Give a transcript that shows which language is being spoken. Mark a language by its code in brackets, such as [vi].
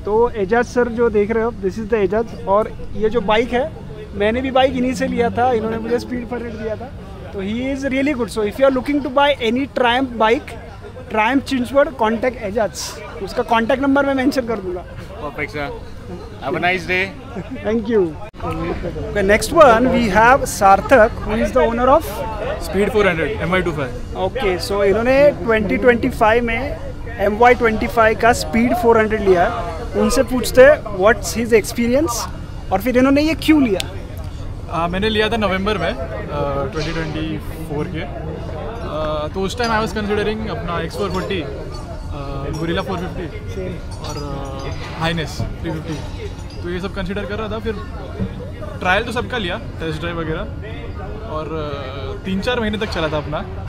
[hi] तो एजाज सर जो देख रहे हो, [en] This is the Ejaz. [hi] और ये जो बाइक है, मैंने भी बाइक इन्हीं से लिया था. इन्होंने मुझे स्पीड 400 दिया था. तो [en] He is really good. So if you are looking to buy any Triumph bike, Triumph Chinchwad, contact Ejaz. [hi] उसका कॉन्टैक्ट नंबर मैं मेंशन कर दूंगा. [en] Perfect, sir. Have a nice day. Thank you. Okay, next one we have Sarthak, who is the owner of Speed 400 MY25. [hi] Okay, so इन्होंने 2025 में MY25 का Speed 400 लिया. उनसे पूछते हैं [en] what's his experience [hi] और फिर इन्होंने ये क्यों लिया. मैंने लिया था नवंबर में 2024 के. तो उस टाइम [en] I was considering [hi] अपना X440, गुरिल्ला 450 और हाइनेस 350. तो ये सब कंसिडर कर रहा था. फिर ट्रायल तो सबका लिया, टेस्ट ड्राइव वगैरह, और 3-4 महीने तक चला था अपना.